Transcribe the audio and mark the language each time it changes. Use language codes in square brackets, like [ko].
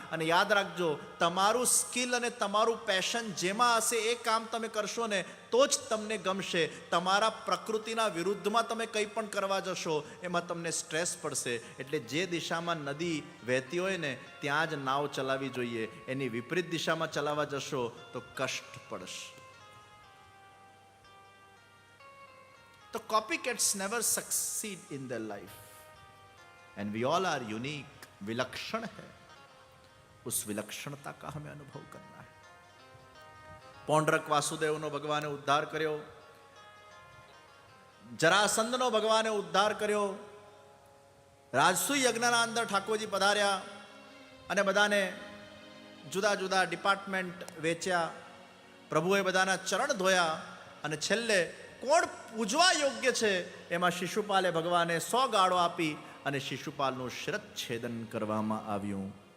[gu] અને યાદ રાખજો, તમારું સ્કિલ અને તમારું પેશન જેમાં હશે એ કામ તમે કરશો ને તો જ તમને ગમશે. તમારા પ્રકૃતિના વિરુદ્ધમાં તમે કંઈ પણ કરવા જશો એમાં તમને સ્ટ્રેસ પડશે. એટલે જે દિશામાં નદી વહેતી હોય ને ત્યાં જ નાવ ચલાવવી જોઈએ. એની વિપરીત દિશામાં ચલાવવા જશો તો કષ્ટ પડશે. [en] तो copycats never succeed in their life, and we all are unique. [hi] विलक्षण है, उस विलक्षणता का हमें अनुभव करना है. [gu] पौंड्रक वासुदेवनो भगवाने उद्धार कर्यो, जरासंधनो भगवाने उद्धार कर्यो, રાજસૂય યજ્ઞના અંદર ઠાકોરજી પધાર્યા અને બધાને જુદા જુદા ડિપાર્ટમેન્ટ વેચ્યા. પ્રભુએ બધાના ચરણ ધોયા અને છેલ્લે કોણ પૂજવા યોગ્ય છે એમાં શિશુપાલે ભગવાને 100 ગાળો આપી અને શિશુપાલનું શિરચ્છેદન કરવામાં આવ્યું.